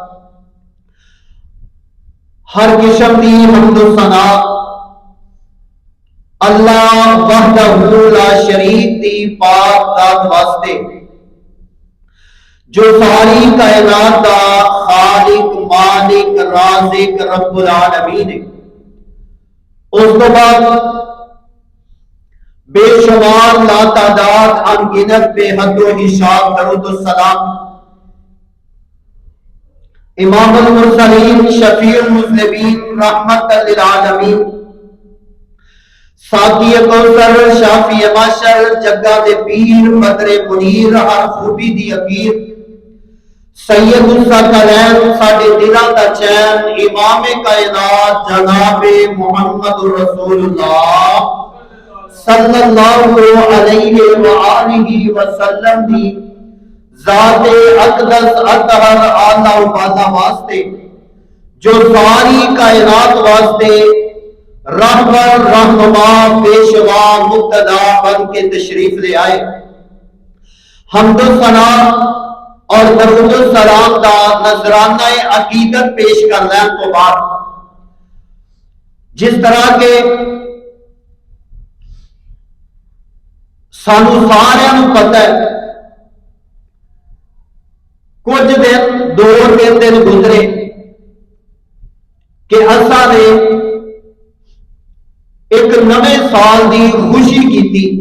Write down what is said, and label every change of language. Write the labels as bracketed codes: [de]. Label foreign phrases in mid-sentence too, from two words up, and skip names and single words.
[pa] ہر قسم دی حمد ثنا [ar] الله وحده لا شريك [pa] دی پاک ذات واسطے جو ساری کائنات دا خالق مالک رازق [ar] رب العالمين [pa] ہے. اس توں بعد بےشمار لاتعداد ان گنت بے حد و حساب درود سلام [ar] إمام المرسلين شفيع المذنبين رحمة للعالمين [pa] ساقی کوثر شافی محشر جگاں دے پیر بدر منیر ہر خوبی دی اکیر [ar] سيد الثقلين [pa] ساڈے دلاں دا چین امامِ کائنات جنابِ [ar] محمد رسول الله صلى الله عليه وآله وسلم [pa] دی ذاتِ اقدس اطہر اعلیٰ والا واسطے جو ساری کائنات واسطے رہبر رہنما پیشوا مقتدا بن کے تشریف لے آئے. حمد و ثنا اور درود سلام کا نذرانہ عقیدت پیش کر لین توں بعد جس طرح کے سانوں ساریاں نوں پتہ ہے کجھ دن 2-3 دن گزرے کہ اساں نے اک نویں سال کی خوشی کی.